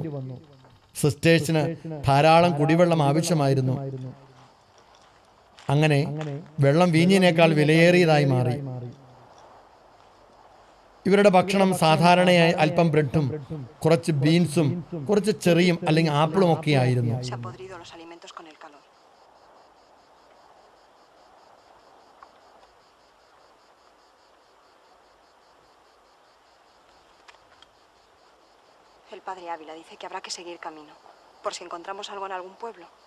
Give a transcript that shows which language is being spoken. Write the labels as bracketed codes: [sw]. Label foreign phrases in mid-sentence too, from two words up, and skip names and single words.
[ml] സിസ്റ്റേഴ്സിന് ധാരാളം കുടിവെള്ളം ആവശ്യമായിരുന്നു. അങ്ങനെ വെള്ളം വീഞ്ഞിനേക്കാൾ വിലയേറിയതായി മാറി. ഇവരുടെ ഭക്ഷണം സാധാരണയായി അല്പം ബ്രെഡും കുറച്ച് ബീൻസും കുറച്ച് ചെറിയും അല്ലെങ്കിൽ ആപ്പിളും ഒക്കെ ആയിരുന്നു. [es] Se han podrido los alimentos con el calor. El padre Ávila dice que habrá que seguir camino, por si encontramos algo en algún pueblo.